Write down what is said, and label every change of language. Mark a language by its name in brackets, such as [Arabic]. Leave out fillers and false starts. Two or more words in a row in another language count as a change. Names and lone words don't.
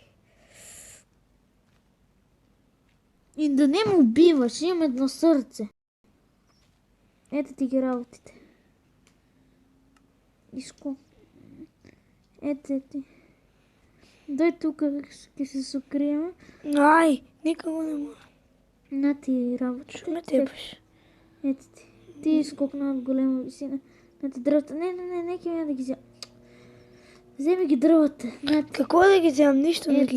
[Bulgarian] И да не ме убиваш, имам едно сърце. Ето ти ги работите. Иско. Ето ти. Дай тук, ке се сукрием. Ај, никако не може. На ти работите. Што ме тепаш? Ето ти. Ти изкокна от голема висина. На ти дръвата. Не ке да ги взема. Вземи ги дръвата. На ти. Како да ги вземам? Ништо не Ето.